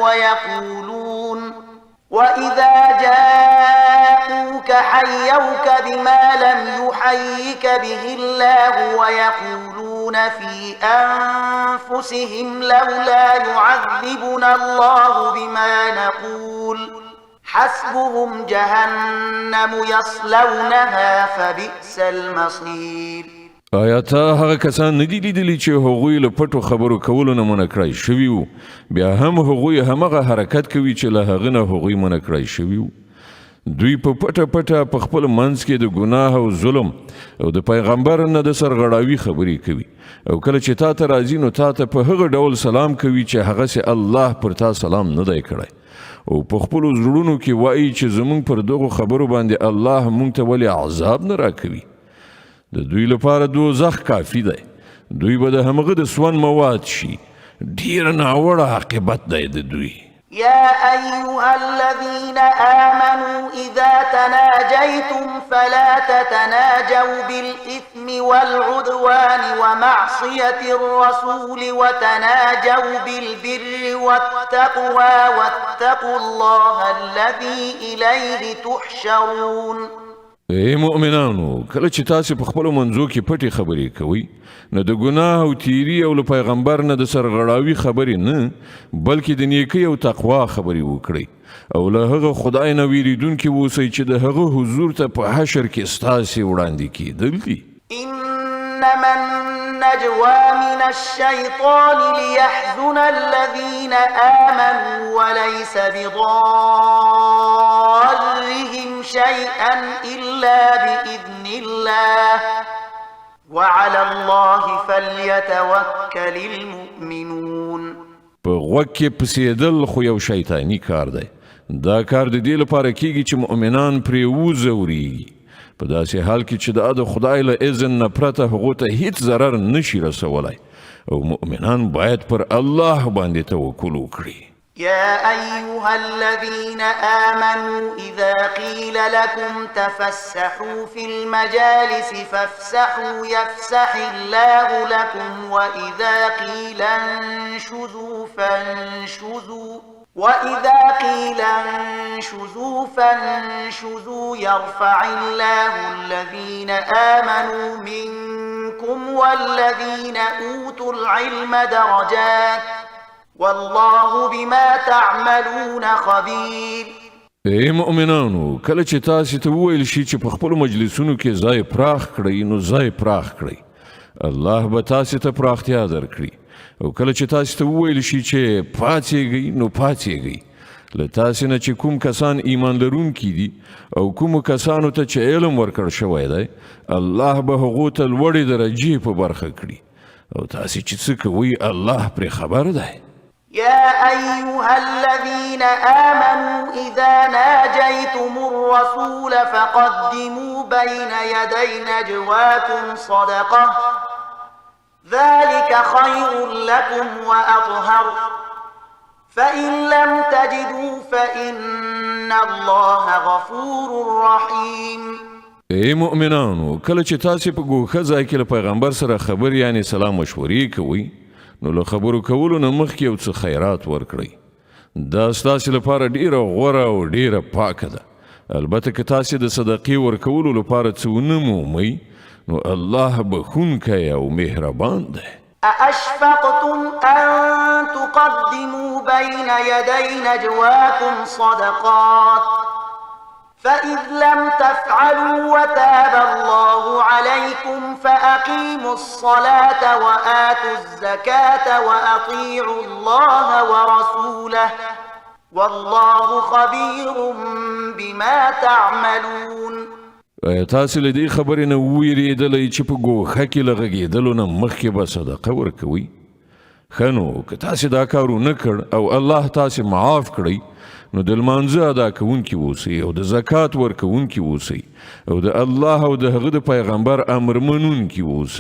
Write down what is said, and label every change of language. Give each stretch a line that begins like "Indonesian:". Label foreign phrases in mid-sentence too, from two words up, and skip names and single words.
Arabic: ويقولون في أنفسهم لولا يعذبنا الله بما نقول حسبهم جهنم يصلونها فبئس المصير.
Pashto: آیا تا هغه کسان ندي لیدلي چې هغوی له پټو خبرو کولو نه منع کړای شوي وو، بیا هم هغوی همغه حرکت کوي چې له هغه نه هغوی منع کړای شوي وو. دوی په پټه پټه په خپل منځ کې د ګناه او ظلم او د پیغمبر نه د سرغړاوي خبرې کوي، او کله چې تا ته راځي نو تا ته په هغه ډول سلام کوي چې هغسې الله پر تا سلام نه دی کړی، او په خپلو زړونو کې وایي چې زموږ پر دغو خبرو باندې الله موږ ته ولې عذاب نه راکوي. د دوی لپاره دوزخ کافي دی، دوی به د همغه د سون مواد شي. ډیر ناوړه عاقبت دی د دوی.
Arabic: يا أيها الذين آمنوا إذا تناجيتم فلا تتناجوا بالإثم والعدوان ومعصية الرسول وتناجوا بالبر والتقوى واتقوا الله الذي إليه تحشرون.
Pashto: ای مؤمنانو، کله چې تاسو په خپلو منځو کې پټې خبرې کوئ نو د ګناه او تیری او له پیغمبر نه د سرغړاوي خبرې نه، بلکې د نیکۍ او تقوا خبرې وکړئ، او له هغه خدای نه ویریدونکي اوسئ چې د هغه حضور ته په حشر کې ستاسې وړاندې کېدل دي.
Arabic: إنما النجوى من الشيطان ليحزن الذين آمنوا وليس بضارهم شيئا إلا بإذن الله وعلى الله فليتوكل المؤمنون.
Pashto: په غوږ کې پسېدل خو یو شیطاني کار دی. دا کار د دې لپاره کیږي چې مؤمنان پرې وځورېږي، په داسې حال کې چې د خدای له اذن نه پرته هغو ته هیڅ ضرر نشي رسولی، او مؤمنان باید پر الله باندې توکل وکړي.
Arabic: يا أيها الذين آمنوا إذا قيل لكم تفسحوا في المجالس فافسحوا يفسح الله لكم وإذا قيل انشزوا فانشزوا يرفع الله الذين آمنوا منكم والذين أوتوا العلم درجات والله بما تعملون خبير.
Pashto: ای مؤمنانو، کله چې تاسو ته وویل شي چې په خپلو مجلسونو کې ځای پراخ کړئ نو ځای پراخ کړئ، الله به تاسو ته پراختیا درکړي، او کله چې تاسو ته وویل شي چې پاڅېږئ نو پاڅېږئ. له تاسو نه چې کوم کسان ایمان لرونکي دي او کومو کسانو ته چې علم ورکړ شوی دی، الله به هغو ته لوړې درجې په برخه کړي، او تاسو چې څه کوئ الله پرې خبر دی.
Arabic: يا أيها الذين آمنوا إذا ناجيتم الرسول فقدموا بين يدي نجواكم صدقة ذلك خير لكم وأطهر فإن لم تجدوا فإن الله غفور رحيم.
Pashto: ای مؤمنانو، کله چې تاسې په ګوښه ځای کې له پیغمبر سره خبرې یعنې سلام مشورې کوئ، نو له خبرو کولو نه مخکې یو څه خیرات ورکړئ. دا ستاسې لپاره ډیره غوره او ډیره پاکه ده. البته که تاسې د صدقې ورکولو لپاره څه ونه مومئ، نو الله بخونکی او مهربان دی.
Arabic: أأشفقتم أن تقدموا بين يدي نجواكم صدقات فإذ لم تفعلوا وتاب الله عليكم فأقيموا الصلاة وآتوا الزكاة وأطيعوا الله ورسوله والله خبير بما تعملون.
Pashto: تاسې له دې خبرې نه وویرېدلی چې په ګوښه کې له غږېدلو نه مخکې به صدقه ورکوئ؟ ښه نو که تاسې دا کار ونه کړ او الله تاسې معاف کړئ، نو د لمانځه ادا کوونکي اوسئ او د زکات ورکوونکي اوسئ او د الله او د هغه د پیغمبر امر منونکي اوسئ.